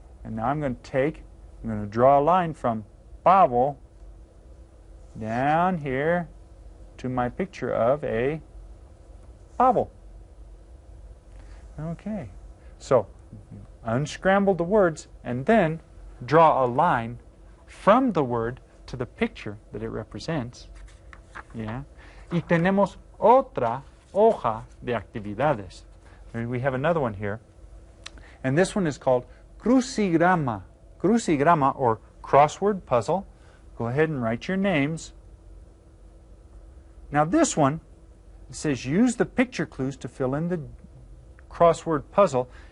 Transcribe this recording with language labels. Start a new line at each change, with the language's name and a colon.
English: And now I'm going to draw a line from pavo down here to my picture of a pavo. Okay. So, unscramble the words and then draw a line from the word to the picture that it represents. Yeah.
Spanish: Y tenemos otra hoja de actividades.
English: And we have another one here. And this one is called crucigrama. Crucigrama, or crossword puzzle. Go ahead and write your names. Now this one, it says use the picture clues to fill in the crossword puzzle.